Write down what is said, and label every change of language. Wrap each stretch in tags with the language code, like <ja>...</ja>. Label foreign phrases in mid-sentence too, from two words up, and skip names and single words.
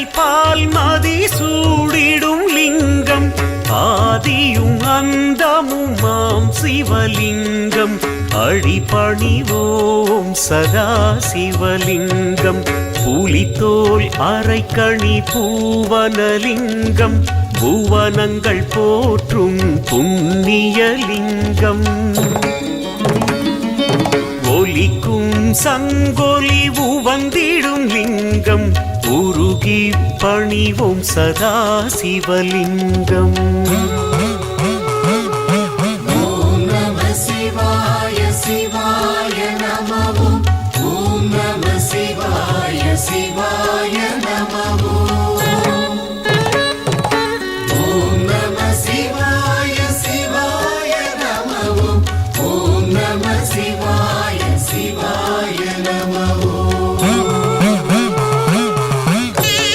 <ta>பால் மதி சூடிடும் லிங்கம் ஆதியும் அந்தமுமாம் சிவலிங்கம் அடிபணிவோம் சதா சிவலிங்கம் புலித்தோல் அரைக்கணி பூவனலிங்கம் புவனங்கள் போற்றும் புண்ணியலிங்கம் ஒலிக்கும் சங்கொலி உவந்திடும் லிங்கம் உருகி பணிவோம் சதா சிவலிங்கம்</ta> <sa>ॐ नमः शिवाय शिवाय नमः ॐ नमः शिवाय शिवाय नमः ॐ नमः शिवाय शिवाय नमः ॐ नमः शिवाय शिवाय नमः</sa>